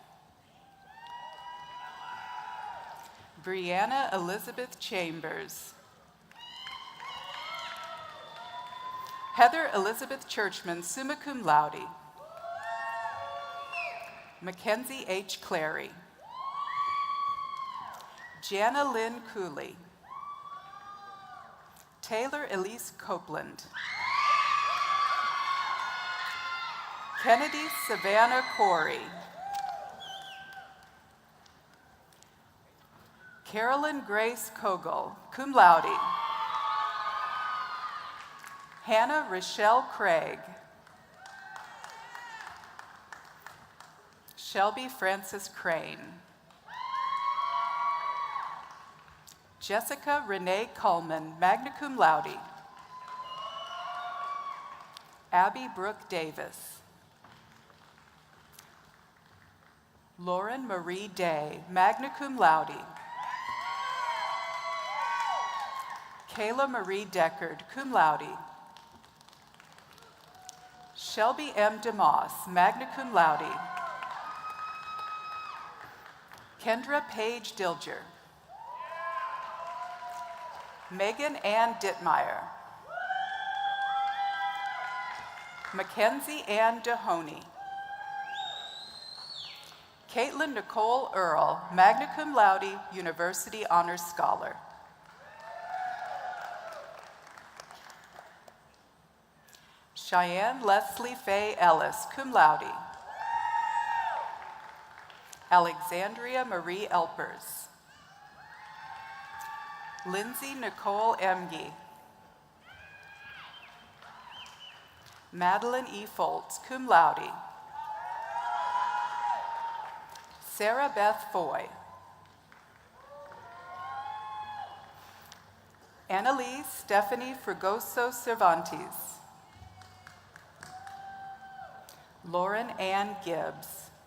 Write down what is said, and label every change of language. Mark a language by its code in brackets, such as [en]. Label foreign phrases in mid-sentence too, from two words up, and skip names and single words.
[en] Brianna Elizabeth Chambers. Heather Elizabeth Churchman, summa [la] cum laude. [en] Mackenzie H. Clary. Jana Lynn Cooley. Taylor Elise Copeland. Kennedy Savannah Corey. Carolyn Grace Kogel, [la] cum laude. [en] Hannah Rochelle Craig. Shelby Francis Crane. Jessica Renee Coleman, [la] magna cum laude. [en] Abby Brooke Davis. Lauren Marie Day, [la] magna cum laude. [en] Kayla Marie Deckard, [la] cum laude. [en] Shelby M. DeMoss, [la] magna cum laude. [en] Kendra Page Dilger. Megan Ann Dittmeyer. Mackenzie Ann Dehoney. Caitlin Nicole Earl, [la] magna cum laude, [en] University Honors Scholar. Cheyenne Leslie Faye Ellis, [la] cum laude. [en] Alexandria Marie Elpers. Lindsay Nicole Emge. Madeline E. [la] Foltz, cum laude. [en] Sarah Beth Foy. Annalise Stephanie Fregoso Cervantes. Lauren Ann Gibbs.